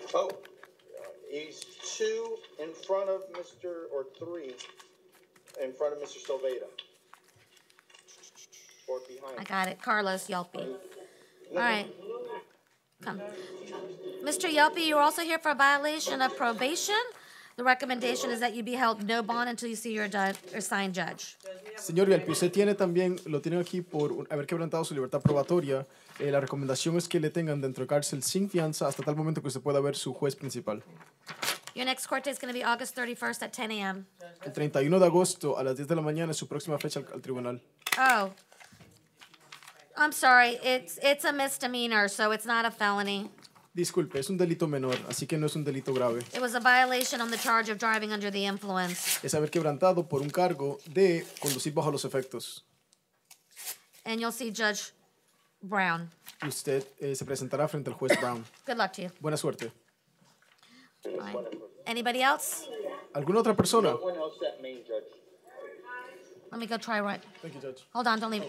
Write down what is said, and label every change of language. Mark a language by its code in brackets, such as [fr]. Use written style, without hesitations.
[en] Oh, he's 2 in front of Mr. or 3 in front of Mr. Silvera. or behind. I got it, Carlos Yelpy. All right, come. Mr. Yelpy, you're also here for a violation of probation. The recommendation is that you be held no bond until you see your assigned judge. [es] Señor Yelpi, usted tiene también, lo tienen aquí por haber quebrantado su libertad probatoria. La recomendación es que le tengan dentro de cárcel sin fianza hasta tal momento que usted pueda ver su juez principal. [en] Your next court date is going to be August 31st at 10 a.m. [es] El 31 de agosto a las 10 de la mañana es su próxima fecha al tribunal. [en] Oh, I'm sorry. It's a misdemeanor, so it's not a felony. [es] Disculpe, es un delito menor, así que no es un delito grave. [en] It was a violation on the charge of driving under the influence. [es] Es haber quebrantado por un cargo de conducir bajo los efectos. [en] And you'll see Judge Brown. [es] Usted se presentará frente al juez Brown. [en] Good luck to you. [es] Buena suerte. [en] Fine. Anybody else? [es] ¿Alguna otra persona? [en] No one else that main judge. Let me go try right. Thank you, Judge. Hold on, don't leave.